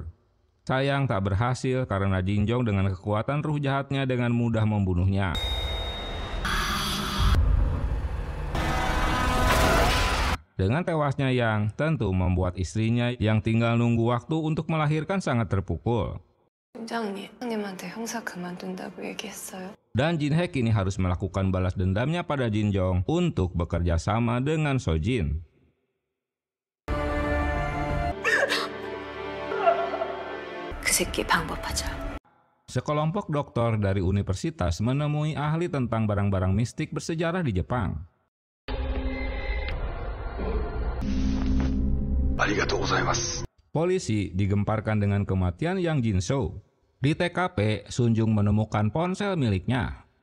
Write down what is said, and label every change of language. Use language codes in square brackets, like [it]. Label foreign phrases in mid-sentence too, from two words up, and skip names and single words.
[id] Sayang tak berhasil karena Jin Jong dengan kekuatan ruh jahatnya dengan mudah membunuhnya. Dengan tewasnya Yang tentu membuat istrinya yang tinggal nunggu waktu untuk melahirkan sangat terpukul. [ko] 팀장님한테 형사 그만둔다고 얘기했어요. [id] Dan Jin Hae kini harus melakukan balas dendamnya pada Jin Jong untuk bekerja sama dengan So Jin. [ko] 그 새끼 방법하자. [id] Sekelompok dokter dari universitas menemui ahli tentang barang-barang mistik bersejarah di Jepang. Polisi digemparkan dengan kematian Yang Jin-soo. Di TKP, Sun Jung menemukan ponsel miliknya.